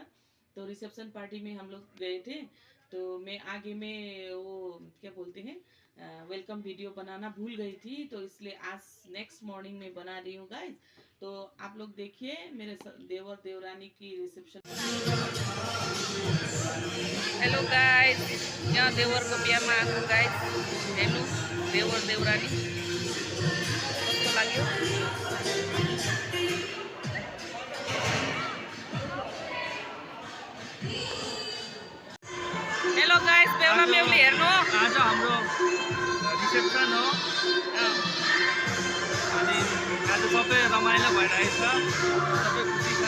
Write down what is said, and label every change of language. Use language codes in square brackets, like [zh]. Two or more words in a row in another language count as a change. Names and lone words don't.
[hi] तो रिसेप्शन पार्टी में हम लोग गए थे। तो मैं आगे में वो क्या बोलते हैं, [en] welcome video [hi] बनाना भूल गई थी, तो इसलिए आज [en] next morning [hi] में बना रही हूँ गाइस। तो आप लोग देखिए मेरे देवर देवरानी की रिसेप्शन। [en] hello guys, [ne] यहाँ देवर को बिहा में आएको गाइस। हेर्नु देवर देवरानी कस्तो लाग्यो। [en] hello guys, [ne] बेहुला बेहुली हेर्नु। आज हाम्रो रिसेप्सन हो अनि आज सबै रमाइलो भइरहेछ, सबै खुसी छ।